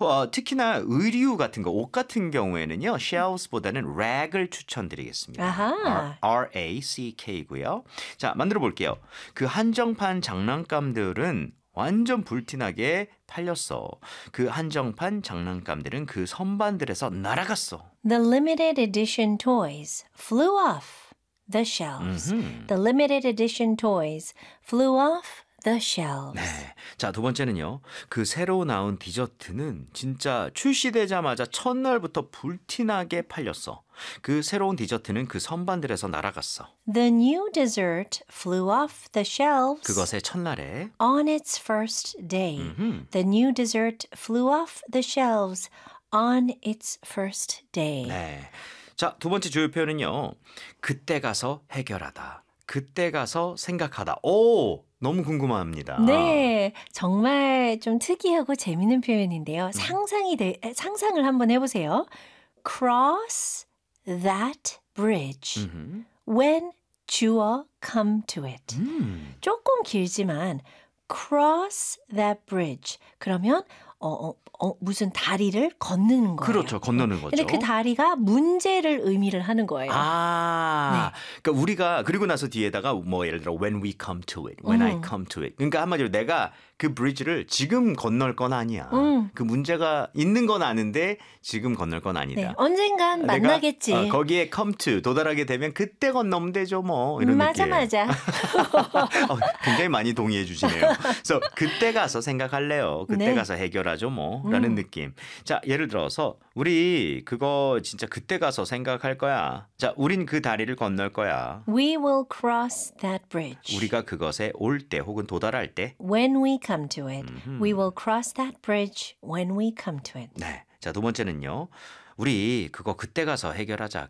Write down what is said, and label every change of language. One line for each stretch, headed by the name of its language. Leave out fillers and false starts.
Korean: 특히나 의류 같은 거, 옷 같은 경우에는요, shelves보다는 rag을 추천드리겠습니다. 아하. R-A-C-K고요. 자, 만들어 볼게요. 그 한정판 장난감들은 완전 불티나게 팔렸어. 그 한정판 장난감들은 그 선반들에서 날아갔어.
English: The limited edition toys flew off. The shelves. Mm-hmm. The limited edition toys flew off the shelves.
Korean: 네. 자, 두 번째는요. 그 새로 나온 디저트는 진짜 출시되자마자 첫날부터 불티나게 팔렸어. 그 새로운 디저트는 그 선반들에서 날아갔어.
English: The new dessert flew off the shelves.
Korean: 그것의 첫날에.
English: On its first day. Mm-hmm. The new dessert flew off the shelves on its first day.
Korean: 네. 자, 두 번째 주요 표현은요. 그때 가서 해결하다. 그때 가서 생각하다. 오, 너무 궁금합니다. 네, 정말 좀 특이하고 재미있는 표현인데요. 상상을 한번 해보세요.
English: Cross that bridge when you come to it.
Korean: 조금 길지만
English: cross that bridge.
Korean: 그러면 무슨 다리를 걷는 거예요. 그렇죠. 걷는 거죠. 근데 그 다리가 문제를 의미를 하는 거예요. 아, 네. 그러니까 우리가 그리고 나서 뒤에다가 뭐 예를 들어
English: when we come to it,
Korean: when I come to it. 그러니까 한마디로 내가 그 브릿지를 지금 건널 건 아니야. 그 문제가 있는 건 아는데 지금 건널 건 아니다. 네. 언젠간 만나겠지. 내가, 거기에 come to, 도달하게 되면 그때 건너면 되죠. 뭐 이런 느낌. 맞아. 굉장히 많이 동의해 주시네요. 그래서 그때 가서 생각할래요. 그때 네. 가서 해결하죠. 뭐 라는 느낌. 자, 예를 들어서 우리 그거 진짜 그때 가서 생각할 거야. 자, 우린 그 다리를 건널 거야.
English: We will cross that bridge.
Korean: 우리가 그것에 올 때 혹은 도달할 때.
English: When we come to it. We will cross that bridge when we come to it.
Korean: 네. 자, 두 번째는요. 우리 그거 그때 가서 해결하자.